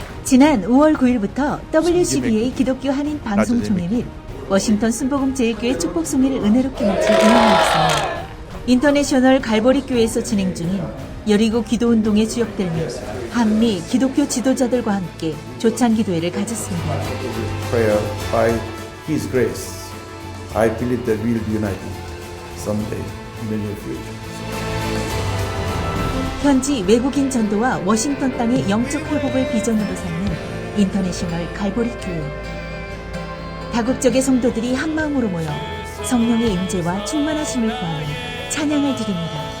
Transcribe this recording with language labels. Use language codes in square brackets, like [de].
[ko] 지난 5월 9일부터 WCBA 기독교 한인 방송총회 및 워싱턴 순복음 제일교회 축복송회를 은혜롭게 마칠 이명희 목사님, 인터내셔널 갈보리 교회에서 진행 중인 여리고 기도운동의 주역들 및 한미 기독교 지도자들과 함께 조찬 기도회를 가졌습니다. [en] Prayer by His grace, I believe that we will be united someday in the near future. [ko] 현지 외국인 전도와 워싱턴 땅의 영적 회복을 비전으로 삼는 인터내셔널 갈보리 교회. 다국적의 성도들이 한마음으로 모여 성령의 임재와 충만하심을 구하는 찬양을 드립니다.